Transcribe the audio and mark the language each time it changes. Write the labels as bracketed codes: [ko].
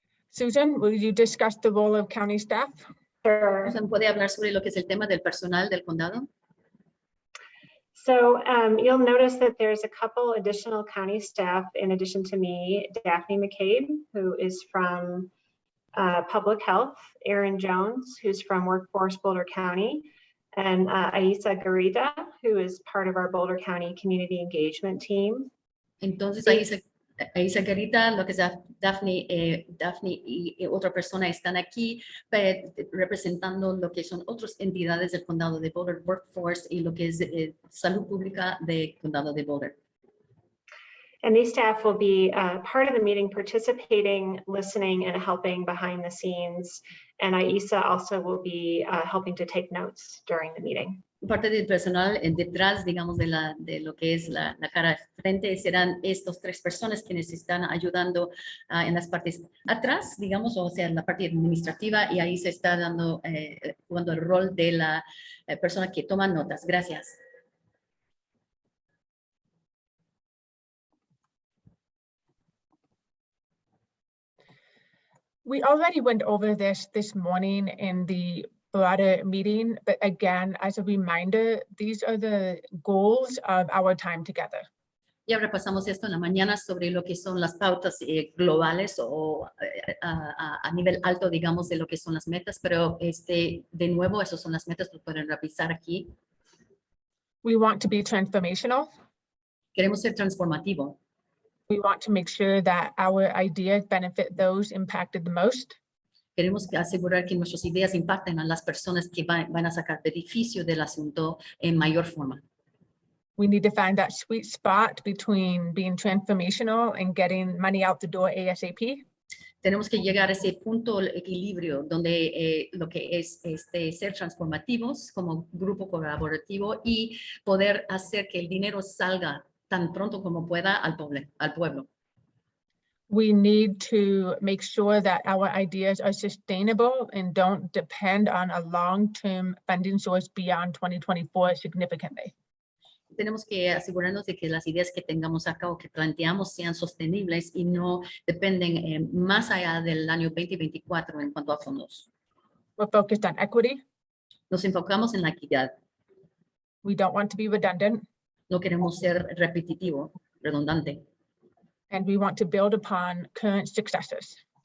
[en] Susan, will you discuss the role of county staff? Sure. [es] Susan, ¿puede hablar sobre lo que es el tema del personal del condado? [en] So you'll notice that there's a couple additional county staff in addition to me, Daphne McCabe, who is from Public Health, Erin Jones, who's from Workforce Boulder County, and Aisa Garita, who is part of our Boulder County Community Engagement Team. [es] Entonces ahí se Carita, lo que es Daphne, Daphne y otra persona están aquí representando lo que son otras entidades del condado de Boulder, Workforce y lo que es salud pública del condado de Boulder. [en] And these staff will be part of the meeting, participating, listening, and helping behind the scenes. And Aisa also will be helping to take notes during the meeting. [es] Parte del personal detrás, digamos, de lo que es la cara frente, serán estos 3 personas quienes están ayudando en las partes atrás, digamos, o sea, en la parte administrativa, y ahí se está dando, jugando el rol de la persona que toma notas. Gracias. [en] We already went over this morning in the broader meeting, but again, as a reminder, these are the goals of our time together. [es] Ya repasamos esto en la mañana sobre lo que son las pautas globales o a nivel alto, digamos, de lo que son las metas, pero de nuevo, esas son las metas que pueden revisar aquí. [en] We want to be transformational. [es] Queremos ser transformativo. [en] We want to make sure that our ideas benefit those impacted the most. [es] Queremos asegurar que nuestras ideas impacten a las personas que van a sacar beneficio del asunto en mayor forma. [en] We need to find that sweet spot between being transformational and getting money out the door ASAP. [es] Tenemos que llegar a ese punto, el equilibrio, donde lo que es ser transformativos como grupo colaborativo y poder hacer que el dinero salga tan pronto como pueda al pueblo. [en] We need to make sure that our ideas are sustainable and don't depend on a long-term funding source beyond 2024 significantly. [es] Tenemos que asegurarnos de que las ideas que tengamos acá o que planteamos sean sostenibles y no dependen más allá del año 2024 en cuanto a fondos. [en] We're focused on equity. [es] Nos enfocamos en la equidad. [en] We don't want to be redundant. [es] No queremos ser repetitivo, redundante. [en] And we want to build upon current successes.